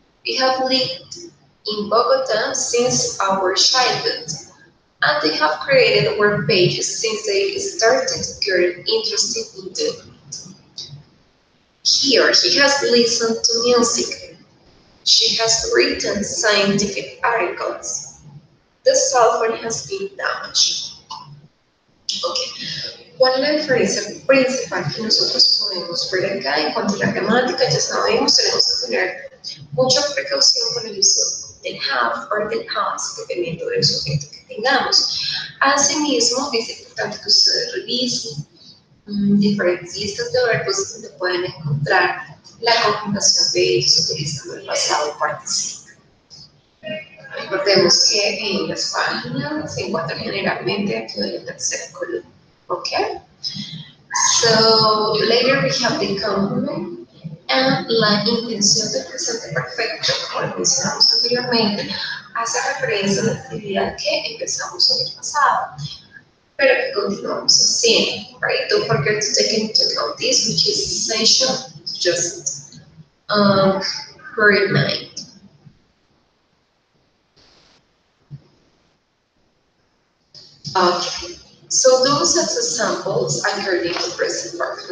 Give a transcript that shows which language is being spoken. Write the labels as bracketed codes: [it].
[en] We have lived in Bogota since our childhood, and they have created web pages since they started getting interested in doing it. Here, he has listened to music. She has written scientific articles. The cell phone has been damaged. Okay. [es] ¿Cuál es la diferencia principal que nosotros podemos ver acá en cuanto a la gramática? Ya sabemos, tenemos que tener mucha precaución con el uso del have o del has, dependiendo del sujeto que tengamos. Asimismo, es importante que ustedes revisen diferentes listas de verbos donde pueden encontrar la conjugación de ellos utilizando el pasado participo. Recordemos que en las páginas se encuentran generalmente aquí en el tercer columna. Okay? [en] So later we have the complement. [es] La intención del presente perfecto, como mencionamos anteriormente, hace referencia a la actividad que empezamos en el pasado, pero que continuamos haciendo, right? [en] Don't forget to take into account this, which is essential to just bear in mind. Okay, so those are examples according to present perfect.